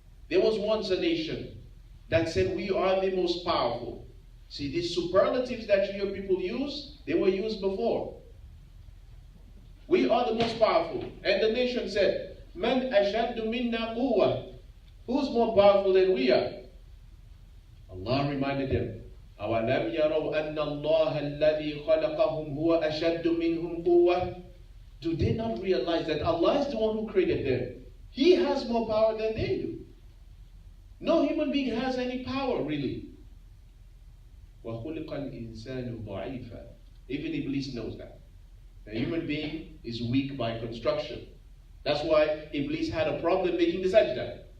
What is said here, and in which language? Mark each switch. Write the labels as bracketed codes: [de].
[en] There was once a nation that said, we are the most powerful. See, these superlatives that you hear people use, they were used before. We are the most powerful. And the nation said, [ar] Man ashaddu minna quwwa. [en] Who's more powerful than we are? Allah reminded them, [ar] أَوَلَمْ يَرَوْا أَنَّ اللَّهَ الَّذِي خَلَقَهُمْ هُوَ أَشَدُّ مِنْهُمْ قُوَّةً. [en] Do they not realize that Allah is the one who created them? He has more power than they do. No human being has any power, really. [ar] وَخُلِقَ الْإِنسَانُ ضَعِيفًا. [en] Even Iblis knows that. The human being is weak by construction. That's why Iblis had a problem making the sajda.